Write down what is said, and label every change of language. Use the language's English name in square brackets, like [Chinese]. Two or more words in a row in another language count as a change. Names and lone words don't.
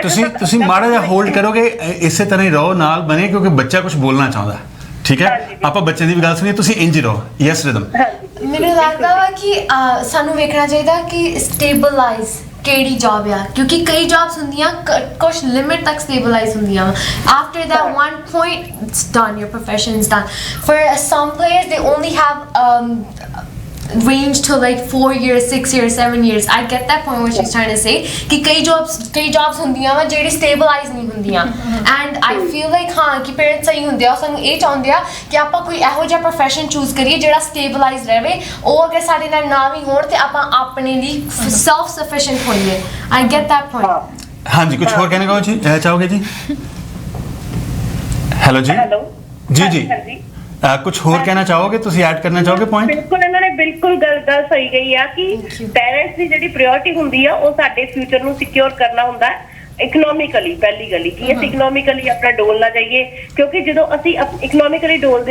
[Punjabi] ਤੁਸੀਂ ਮਾੜਾ ਜਿਹਾ ਹੋਲਡ ਕਰੋਗੇ, ਇਸੇ ਤਰ੍ਹਾਂ ਹੀ ਰਹੋ, ਨਾਲ ਬਣੇ, ਕਿਉਂਕਿ ਬੱਚਾ ਕੁਝ ਬੋਲਣਾ ਚਾਹੁੰਦਾ. ਠੀਕ ਹੈ, ਆਪਾਂ ਬੱਚੇ ਦੀ ਵੀ ਗੱਲ ਸੁਣੀਏ, ਤੁਸੀਂ ਇੰਜ ਹੀ ਰਹੋ. ਯੈਸ ਰਿਦਮ. ਮੈਨੂੰ ਲੱਗਦਾ ਵਾ ਕਿ ਸਾਨੂੰ ਵੇਖਣਾ ਚਾਹੀਦਾ ਕਿ ਸਟੇਬਲਾਈਜ਼ ਕਿਹੜੀ ਜੌਬ ਆ ਕਿਉਂਕਿ ਕਈ ਜੌਬਸ ਹੁੰਦੀਆਂ ਕੁਛ ਲਿਮਿਟ ਤੱਕ ਸਟੇਬਲਾਈਜ਼ ਹੁੰਦੀਆਂ [English] after that one point it's done, your profession is done. For some players they only have range to like 4 years, 6 years, 7 years. I get that point what she's trying to say [Punjabi] ਕਿ ਕਈ jobs ਹੁੰਦੀਆਂ ਵਾ ਜਿਹੜੀ stabilize ਨਹੀਂ ਹੁੰਦੀਆਂ [English] and I feel like [Punjabi] ਹਾਂ ਕਿ parents ਸਹੀ ਹੁੰਦੇ ਆ ਸਾਨੂੰ ਇਹ ਚਾਹੁੰਦੇ ਆ ਕਿ ਆਪਾਂ ਕੋਈ ਇਹੋ ਜਿਹਾ [English] profession choose [Punjabi] ਕਰੀਏ ਜਿਹੜਾ stabilize ਰਹੇ ਉਹ ਅਗਰ ਸਾਡੇ ਨਾਲ ਨਾ ਵੀ ਹੋਣ ਤੇ ਆਪਾਂ ਆਪਣੇ ਲਈ [English] self sufficient [Punjabi] ਹੋਈਏ [English] I get that point. [Punjabi] ਹਾਂਜੀ ਕੁਝ ਹੋਰ ਕਹਿਣਾ ਚਾਹੋਗੇ ਜੀ ਹੈਲੋ ਜੀ ਹੈਲੋ ਜੀ ਜੀ ਕੁਝ ਹੋਰ ਕਹਿਣਾ ਚਾਹੋਗੇ ਤੁਸੀਂ ਐਡ ਕਰਨਾ ਚਾਹੋਗੇ ਪੁਆਇੰਟ ਬਿਲਕੁਲ ਇਹਨਾਂ ਨੇ ਬਿਲਕੁਲ ਗੱਲ ਸਹੀ ਕਹੀ ਆ ਕਿ ਪੈਰੈਂਟਸ ਦੀ ਜਿਹੜੀ ਪ੍ਰਾਇੋਰਟੀ ਹੁੰਦੀ ਆ ਉਹ ਸਾਡੇ ਫਿਊਚਰ ਨੂੰ ਸਿਕਿਉਰ ਕਰਨਾ ਹੁੰਦਾ ਇਕਨੋਮਿਕਲੀ ਪਹਿਲੀ ਗੱਲ ਕਿ ਅਸੀਂ ਇਕਨੋਮਿਕਲੀ ਆਪਣਾ ਡੋਲ ਨਾ ਜਾਈਏ ਕਿਉਂਕਿ ਜਦੋਂ ਅਸੀਂ ਇਕਨੋਮਿਕਲੀ ਡੋਲਦੇ